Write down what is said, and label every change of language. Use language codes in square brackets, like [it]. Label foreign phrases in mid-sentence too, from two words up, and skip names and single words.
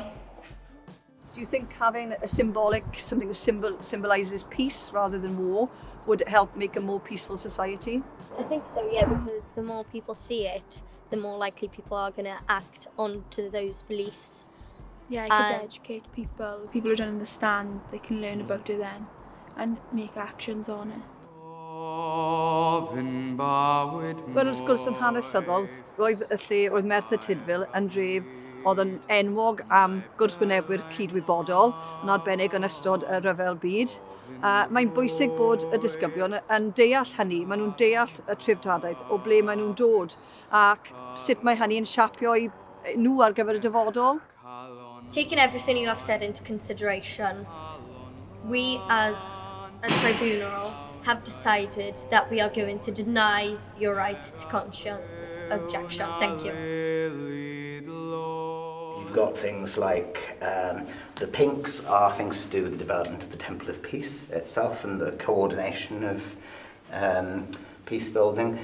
[en] Do you think having something that symbolises peace rather than war would help make a more peaceful society? I think so, yeah, because the more people see it, the more likely people are going to act onto those beliefs. Yeah, I could educate people who don't understand, they can learn about it then and make actions on it. [cy] Wel, wrth gwrs yn hanesyddol, roedd y lle, roedd Merthyr Tydfil yn dref oedd yn enwog am gwrthwynebwyr cydwybodol, yn arbennig yn ystod y rhyfel byd. Mae'n bwysig bod y disgyblion yn deall hynny, maen nhw'n deall y trefdradaeth o ble maen nhw'n dod ac sut mae hynny yn siapio nhw ar gyfer y dyfodol. [en] Taking everything you have said into consideration, we as a tribunal have decided that we are going to deny your right to conscientious objection. Thank you. You've got things like the pinks are things to do with the development of the Temple of Peace itself and the coordination of peace building.